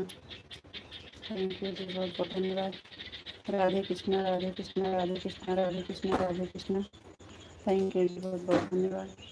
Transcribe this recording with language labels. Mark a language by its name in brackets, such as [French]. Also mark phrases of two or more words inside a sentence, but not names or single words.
[English] thank you [Hindi] जी, बहुत बहुत धन्यवाद। राधे कृष्णा राधे कृष्णा राधे कृष्णा राधे कृष्णा राधे कृष्णा। [English] thank you [Hindi] जी, बहुत बहुत धन्यवाद।